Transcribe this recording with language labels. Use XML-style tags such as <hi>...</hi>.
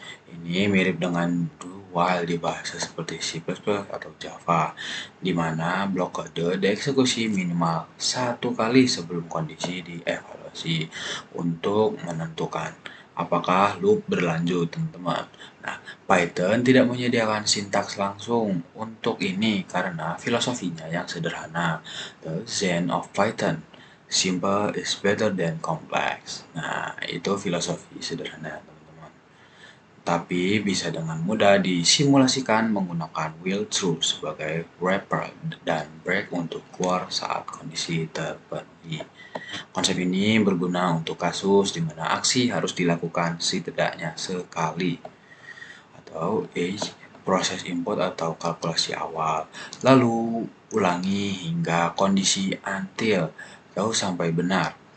<id>Ini mirip dengan do while di bahasa seperti C++ atau Java, di mana blok kode dieksekusi minimal satu kali sebelum kondisi dievaluasi untuk menentukan apakah loop berlanjut, teman-teman. Nah, Python tidak menyediakan sintaks langsung untuk ini karena filosofinya yang sederhana.</id> <en>The Zen of Python, simple is better than complex.</en> <id>Nah, itu filosofi sederhana, teman-teman. Tapi bisa dengan mudah disimulasikan menggunakan will true sebagai wrapper dan break untuk keluar saat kondisi terpenuhi. Konsep ini berguna untuk kasus di mana aksi harus dilakukan setidaknya sekali atau age proses input atau kalkulasi awal, lalu ulangi hingga kondisi until atau sampai benar.</id>